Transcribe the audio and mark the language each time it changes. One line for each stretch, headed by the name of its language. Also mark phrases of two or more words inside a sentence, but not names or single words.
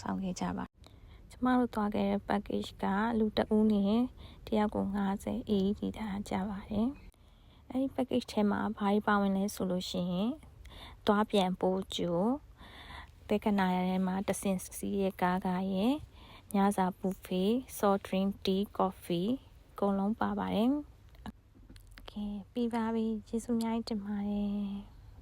Burmese: ဆောင်ခဲ့ကြပါကျမတို့သွားခဲ့တဲ့ package ကလူတဦးနဲ့တယောက်ကို50 AED ထားကြပါတယ်အဲဒီ package ထဲမှာဘာတွေပါဝင်လဲဆိုလို့ရှိရင်သွားပြန်ပို့ကြိုတဲကနာရထဲမှာတဆင်စီးရဲ့ကားရဲ့ညစာဘူဖေး
English: soft drink tea coffee
Burmese: အကုန်လုံးပါပါတယ်ကဲပြီးပါပြီကျေးဇူးအများကြီးတင်ပါတယ်